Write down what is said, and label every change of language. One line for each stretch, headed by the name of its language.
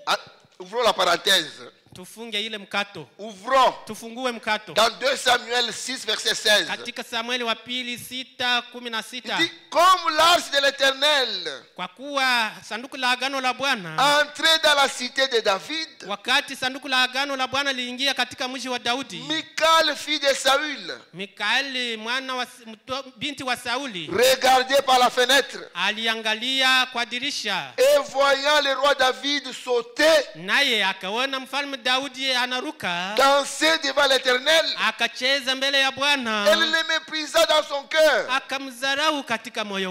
French: Ah, ouvrons la parenthèse.
Swahili: Tufunge ile mkato.
French: Ouvrons
Swahili: Tufungue mkato.
French: dans 2 Samuel 6, verset 16.
Swahili: Katika Samueli wa pili 6:16.
French: Il dit, comme l'arche de l'Éternel
Swahili: Kwa kuwa sanduku la agano la Bwana,
French: entrait dans la cité de David,
Swahili: wakati sanduku la agano la Bwana liingia katika mji wa Daudi,
French: Michal, fille de Saül,
Swahili: Mikaeli mwana wa binti wa Sauli
French: regardait par la fenêtre
Swahili: aliangalia kwa dirisha,
French: et voyant le roi David sauter,
Swahili: naye akaona mfalme Daudi anaruka,
French: danser devant l'Éternel.
Swahili: akacheza mbele ya Bwana,
French: Elle le méprisa dans son cœur.
Swahili: akamdharau katika moyo